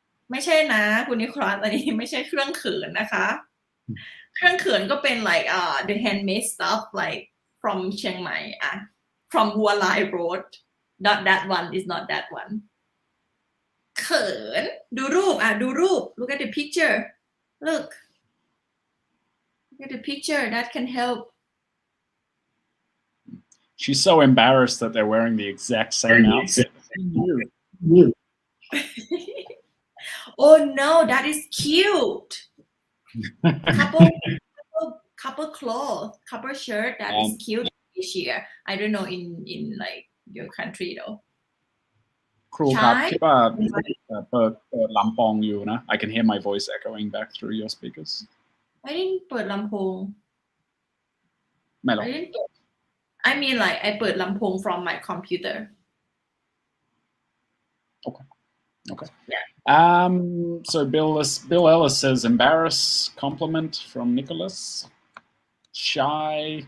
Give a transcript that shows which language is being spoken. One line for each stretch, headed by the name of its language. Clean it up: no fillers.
Thai: ไม่ใช่นะคุณนิโคลัสอันนี้ไม่ใช่เครื่องเขินนะคะเครื่องเขินก็เป็น
English: like the handmade stuff like from เชียงใหม่from บัวลาย road not that one is not that one
Thai: เขินดูรูป
English: look at the picture look at the picture that can help She's so embarrassed that they're wearing the exact same outfit. Oh no, that is cute. couple clothes, couple shirt that is cute this year. I don't know in like your country though.
Thai: ครูครับคิดว่าเปิดลำโพงอยู่นะ
English: I can hear my voice echoing back through your speakers. I didn't
Thai: เปิดลำโพง ไม่หรอก
English: I mean like I
Thai: เปิดลำโพง
English: from my computer. Okay. Yeah. So Bill Ellis says embarrass, compliment from Nicholas. Shy.